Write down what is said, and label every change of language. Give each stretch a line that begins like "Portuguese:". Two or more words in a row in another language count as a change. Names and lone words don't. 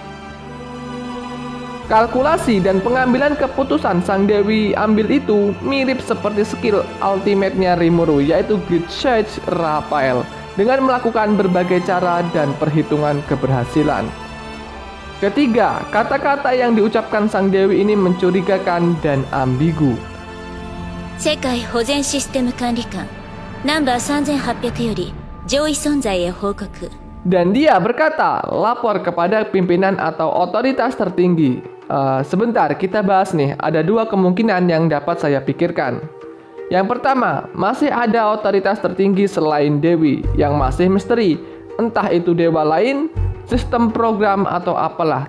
Indonesian: Kalkulasi dan pengambilan keputusan Sang Dewi ambil itu mirip seperti
English: skill ultimate-
Indonesian: nya Rimuru, yaitu Great Sage Raphael, dengan melakukan berbagai cara dan perhitungan keberhasilan. Ketiga, kata-kata yang diucapkan Sang Dewi ini mencurigakan dan ambigu.
Japanese: 世界保全システム管理官ナンバー3800より上位存在へ報告。
Indonesian: Dan dia berkata, lapor kepada pimpinan atau otoritas tertinggi. Sebentar, kita bahas nih, ada dua kemungkinan yang dapat saya pikirkan. Yang pertama, masih ada otoritas tertinggi selain Dewi yang masih misteri. Entah itu dewa lain, sistem program atau apalah.